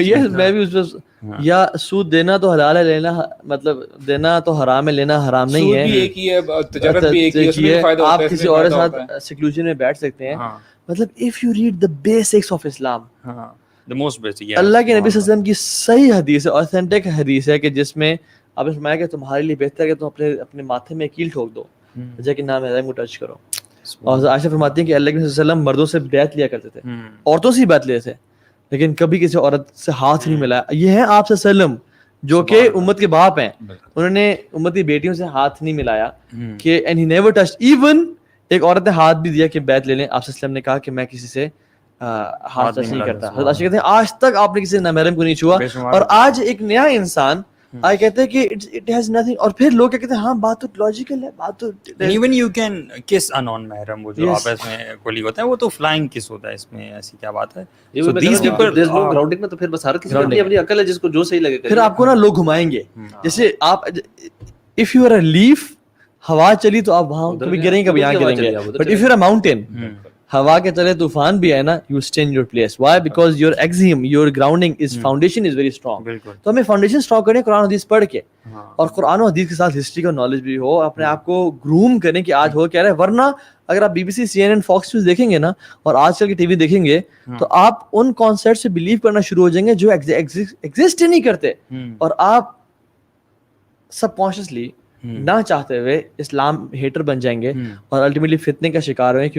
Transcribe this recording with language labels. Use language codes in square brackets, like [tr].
[ur] یہ میں بھی اس پہ, یا سود دینا تو حلال ہے, لینا مطلب دینا تو حرام ہے, لینا حرام نہیں ہے. سود بھی ایک ہی ہے, تجارت بھی ایک ہی ہے, اس میں فائدہ ہوتا ہے. آپ کسی اور کے ساتھ سیکلوژن میں بیٹھ سکتے ہیں. [en] مطلب if you read the basics of Islam, the most basic, [ur] اللہ کے نبی صلی اللہ علیہ وسلم کی صحیح حدیث ہے, اوتھینٹک حدیث ہے, کہ جس میں آپ نے فرمایا کہ تمہارے لیے بہتر ہے کہ تم اپنے ماتھے میں کیل ٹھوک دو, جیسے کہ نام ہے کو ٹچ کرو. اور عائشہ فرماتی ہیں کہ اللہ کے نبی صلی اللہ علیہ وسلم مردوں سے بیعت لیا کرتے تھے, عورتوں سے ہی بیعت لیتے تھے, لیکن کبھی کسی عورت سے ہاتھ نہیں ملایا. یہ ہے آپ صلی اللہ علیہ وسلم جو کہ امت کے باپ ہیں, انہوں نے امت کی بیٹیوں سے ہاتھ نہیں ملایا کہ [en] And he never touch. [ur] Even ایک عورت نے ہاتھ بھی دیا کہ بیعت لے لیں, آپ صلی اللہ علیہ وسلم نے کہا کہ میں کسی سے ہاتھ ٹچ نہیں کرتا. حضرت عائشہ کہتے ہیں آج تک آپ نے کسی نامحرم کو نہیں چھوا. اور آج ایک نیا انسان آئے کہتے ہیں کہ [en] it has nothing, [ur] اور پھر لوگ کہتے ہیں ہاں بات تو لاجیکل ہے, بات تو [en] even you can kiss a non محرم, [ur] وہ جو آپس میں کولی ہوتا ہے وہ تو فلائنگ کس ہوتا ہے, اس میں ایسی کیا بات ہے. [en] so these people there is no grounding [ur] میں, تو پھر بس ہر کسی کی اپنی عقل ہے جس کو جو صحیح لگے. پھر آپ کو نا لوگ گھمائیں گے, جیسے آپ [en] if you are a leaf, [ur] ہوا چلی تو آپ وہاں کبھی گریں گے, کبھی یہاں گریں گے. [en] but if you are a mountain, [ur] ہوا کے چلے طوفان بھی ہے نا, [en] you stay in your place. Why? Because your axiom, your grounding is foundation is very strong. [ur] تو ہمیں فاؤنڈیشن اسٹرانگ کریں قرآن حدیث پڑھ کے, اور قرآن و حدیث کے ساتھ ہسٹری کا نالج بھی ہو, اپنے آپ کو گروم کریں کہ آج ہو کیا رہا ہے. ورنہ اگر آپ BBC, CNN, فاکس نیوز دیکھیں گے نا, اور آج کل کی ٹی وی دیکھیں گے, تو آپ ان کانسیپٹ سے بلیو کرنا شروع ہو جائیں گے جو ایگزسٹ ہی نہیں کرتے, اور آپ سب کانشیسلی نہ چاہتے ہوئے اسلام ہیٹر بن جائیں گے, اور الٹیمیٹلی فتنے کا شکار ہوئے.